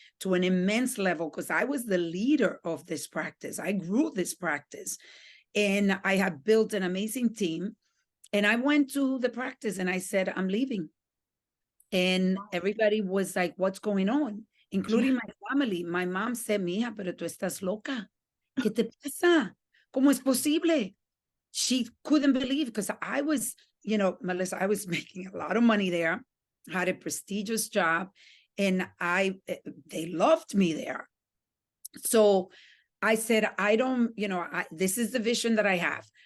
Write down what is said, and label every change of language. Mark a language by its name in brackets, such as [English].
[English] to an immense level because I was the leader of this practice. I grew this practice and I have built an amazing team. And I went to the practice and I said, I'm leaving. And everybody was like, what's going on? Including Yeah. my family. [Spanish] My mom said, mija, pero tú estás loca. ¿Qué te pasa? ¿Cómo es posible? [English] She couldn't believe because I was, Melissa, I was making a lot of money there, had a prestigious job, and they loved me there. So I said, I don't, this is the vision that I have.